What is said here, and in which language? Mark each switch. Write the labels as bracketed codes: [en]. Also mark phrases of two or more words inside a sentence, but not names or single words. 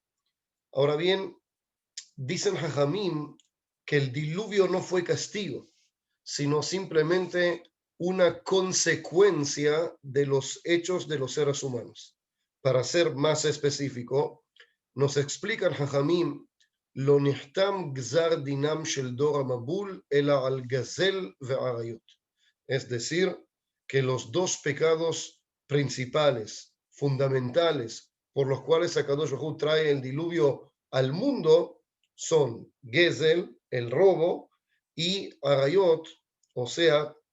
[es] Ahora bien, dicen Jajamim que el diluvio no fue castigo, sino simplemente una consecuencia de los hechos de los seres humanos. Para ser más específico, nos explican Jajamim: [he] לא נחתם גזר דינם של דור המבול אלא על גזל ועריות. [es] Es decir, que los dos pecados principales, fundamentales, por los cuales [he] הקדוש ברוך הוא [es] trae el diluvio al mundo, son Gezel, el robo, y Arayot, o sea,